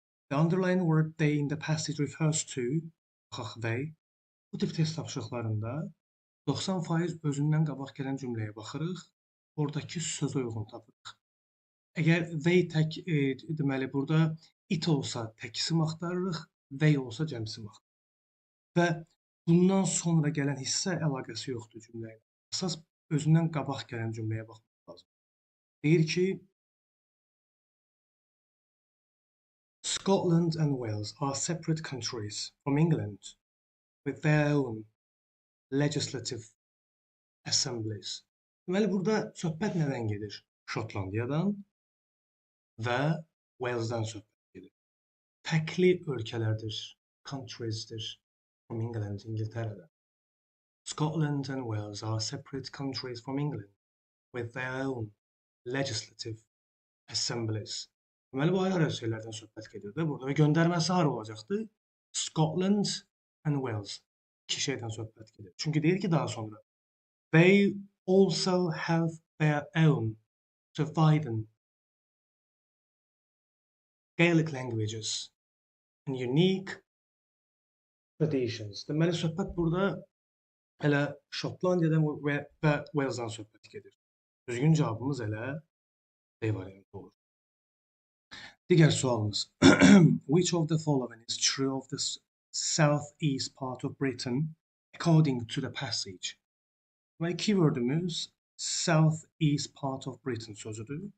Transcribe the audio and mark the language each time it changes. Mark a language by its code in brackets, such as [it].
[en] The underlined word they in the passage refers to, [az] baxaq [en] they. [az] Bu tip test tapşırıqlarında 90% özündən qabaq gələn cümləyə baxırıq, oradakı sözə uyğun tapırıq. Əgər they tək, deməli, burada it olsa təkisim axtarırıq, they olsa cəmsim axtarırıq. Və bundan sonra gələn hissə əlaqəsi yoxdur cümlə ilə. Əsas özündən qabaq gələn cümləyə baxmaq lazım. Deyir ki, [en] Scotland and Wales are separate countries from England with their own legislative assemblies. [az] Deməli, burada söhbət nədən gedir? Şotlandiyadan və Wales'dan söhbət gedir. Fərqli ölkələrdir, countries'dir [en] from England, [az] İngiltərədən. [en] Scotland and Wales are separate countries from England with their own legislative assemblies. [az] Deməli, bu ayrı şeylərdən söhbət gedir də burada və göndərməsi hara olacaqdır? Scotland and Wales. İki şeydən söhbət gedir. Çünki deyir ki, daha sonra [en] they also have their own surviving Gaelic languages and unique traditions. [az] Deməli, söhbət burada elə Şotlandiyadan və Wales'dan söhbət gedir. Düzgün cavabımız elə D variantı olur. Digər sualımız. [en] Which of the following is true of the southeast part of Britain according to the passage? [az] Deməli, keywordümüz [en] southeast part of Britain [az] sözüdür.